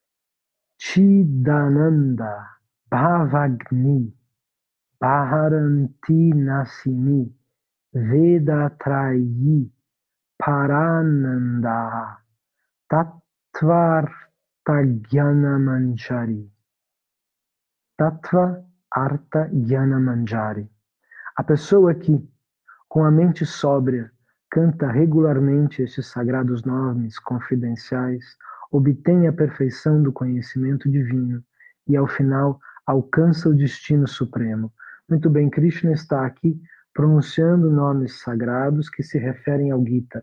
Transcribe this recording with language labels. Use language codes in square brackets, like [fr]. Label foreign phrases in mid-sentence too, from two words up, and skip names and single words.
[sa] चिदानन्दा, भवघ्नी, भ्रान्ति नाशिनी, वेदत्रयी, परानन्दा, तत्त्वार्थ ज्ञानमञ्जरी. तत्त्व अर्थ ज्ञानमञ्जरी. [pt] A pessoa que, com a mente sóbria, canta regularmente estes sagrados nomes confidenciais, obtém a perfeição do conhecimento divino e, ao final, alcança o destino supremo. Muito bem, Krishna está aqui pronunciando nomes sagrados que se referem ao Gita.